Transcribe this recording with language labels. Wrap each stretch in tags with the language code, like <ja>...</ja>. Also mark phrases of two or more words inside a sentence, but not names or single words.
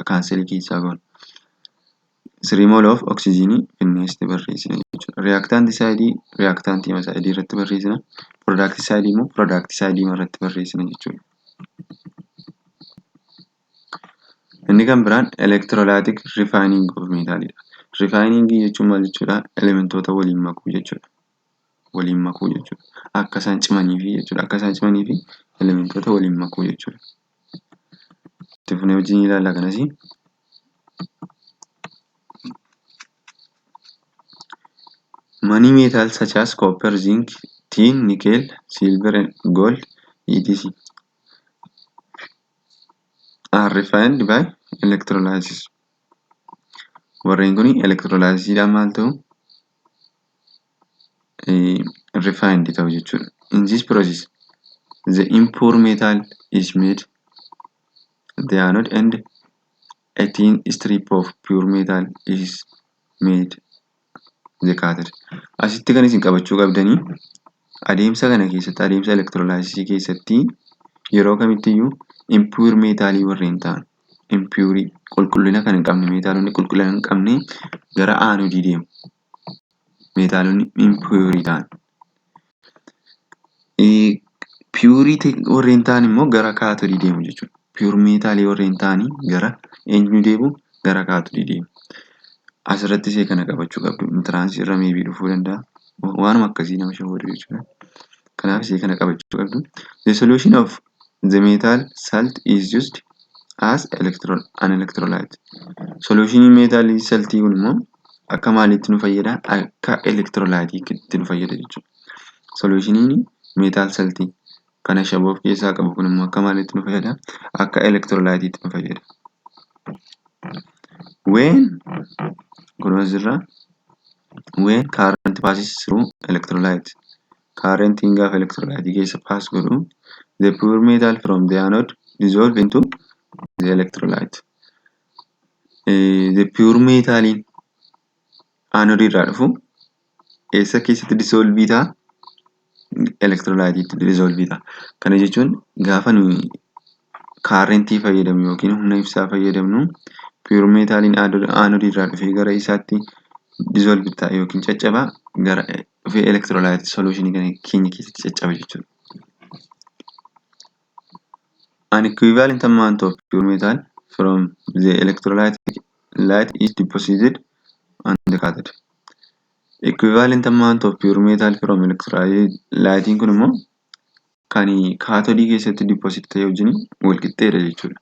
<om>Kaanselii keessaa goona. 3</om> <en>mole of</en> <om>oxygenii finneesti barreessina jechuudha. Reactantii side reactantii side irratti barreessina.</om> <en>Product side</en> <om>immoo</om> <en>product side</en> <om>irratti barreessina jechuudha. Inni kan biraan</om> <en>electrolytic refining of metal dha.</en> <om>Refining jechuun maal jechuudha? Elementoota waliin makuu jechuudha. Akka isaan cimaniifi jechuudha. Akka isaan cimaniifi elementoota waliin makuu jechuudha. Itti fufnee wajjin ilaalla kanas.</om> <en>Many metals such as copper, zinc, tin, nickel, silver and gold etc. are refined by electrolysis.</en> <om>Warreen kun electrolysiidhaan maal ta'u? Refined ta'u jechuudha.</om> <en>In this process, the impure metal is made the anode and a thin strip of pure metal is made the cathode.</en> <om>Asitti kan isin qabachuu qabdanii adeemsa kana keessatti adeemsa electrolysis keessatti yeroo kamittiyyuu impure metalii warreen ta'an impure qulqullina kan hin qabne meetaalonni qulqullina hin qabne gara anodii deemu. Meetaalonni impure ta'an. Pure warreen ta'an immoo gara kaatodii deemu jechuudha. Pure metalii warreen ta'anii gara eenyu deemu? Gara kaatodii deemu. Asirratti ishee kana qabachuu qabdu. Intiransii irra meebii dhufuu danda'a. Waanuma akkasii nama shawwadu jechuudha. Kanaaf ishee kana qabachuu qabdu.</om> <en>The solution of the metal salt is used as an electrolyte.</en> <om>Solutionii meetaalii saltii kun immoo akka maaliitti nu fayyada? Akka electrolytiitti nu fayyada jechuudha. Solutioniin meetaal saltii kana shaboo of keessaa qabu kun immoo akka maaliitti nu fayyada? Akka electrolytiitti nu fayyada.</om> <en>When current passes through electrolyte, current</en> <om>gaafa electrolyte keessa pass godhu,</om> <en>the pure metal from the anode dissolve into the electrolyte. The pure</en> <om>metaliin anode irraa dhufu eessa keessatti dissolve ta'a? Electrolyte dissolve ta'a. Kana jechuun gaafa nuyi currentii fayyadamnu yookiin humna ibsaa fayyadamnu pure metaliin anode irraa dhufee gara isaatti dissolve ta'a yookiin caccaba gara dhufee electrolyte solutionii kana keenya keessatti caccaba jechuudha.</om> <en>An equivalent amount of pure metal from the electrolyte is deposited on the cathode. Equivalent amount of pure metal from electrolyte</en> <om>kun immoo kan kaatodii keessatti deposit ta'e wajjin wal qixxeedha jechuudha.</om>